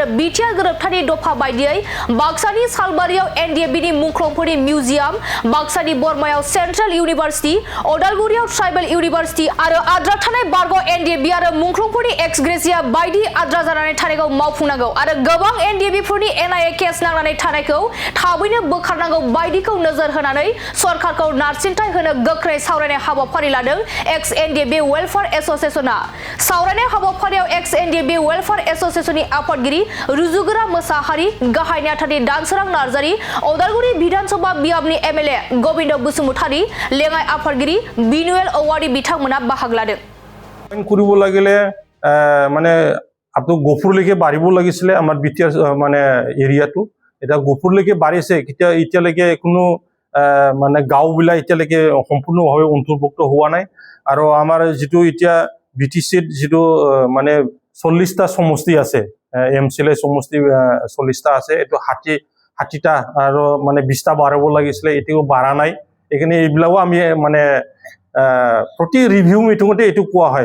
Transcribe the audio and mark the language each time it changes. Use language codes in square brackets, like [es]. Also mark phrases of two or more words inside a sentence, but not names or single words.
[brx] बिटिआर गोरोबथानि दफा बायदियै बाक्सानि सालबारियाव एनडिएफबिनि मुंख्लंफोरनि मिउजियाम, बाक्सानि बरमायाव [en] Central University, [brx] अदालगुरियाव [en] Tribal University [brx] आरो आद्रा थानाय बारग' एनडिएफबि आरो मुंख्लंफोरनि [en] ex gratia [brx] बायदि आद्रा जानानै थानायखौ मावफुंनांगौ आरो गोबां एनडिएफबिफोरनि [en] NIA case [brx] नांनानै थानायखौ थाबैनो बोखारनांगौ बायदिखौ नोजोर होनानै सरकारखौ नारसिनथाय होनो गोख्रै सावरायनाय हाबाफारि लादों एक्स एनडिएफबि वेलफेयार एसोसिएशनआ। सावरायनाय हाबाफारियाव एक्स एनडिएफबि वेलफेयार एसोसिएशननि आफादगिरि रुजुगोरा मोसाहारि, गाहाय नेहाथारि दानसोरां नार्जारि, अदालगुरि बिधानसभा बियाबनि एमएलए गबिन्द बसुमतारी, लेङाइ आफादगिरि बिनुएल औवारि बिथांमोना बाहागो लादों। [as] কৰিব লাগিলে মানে আপনি গফুৰলৈকে বাঢ়িব লাগিছিলে আমাৰ বিটিআৰ মানে এৰিয়াটো এটা গফুৰলৈকে বাঢ়িছে এতিয়ালৈকে কোনো মানে গাঁওবিলাক এতিয়ালৈকে সম্পূৰ্ণভাৱে অন্তৰ্ভুক্ত হোৱা নাই আৰু আমাৰ যিটো এতিয়া বিটিচিত যিটো মানে 40টা সমষ্টি আছে এমচিএলএ সমষ্টি 40টা আছে এইটো 60টা আৰু মানে 20টা বাঢ়াব লাগিছিলে এতিয়াও বাঢ়া নাই এইখিনি এইবিলাকো আমি মানে প্ৰতি [en] review meetingতে [as] এইটো কোৱা হয়।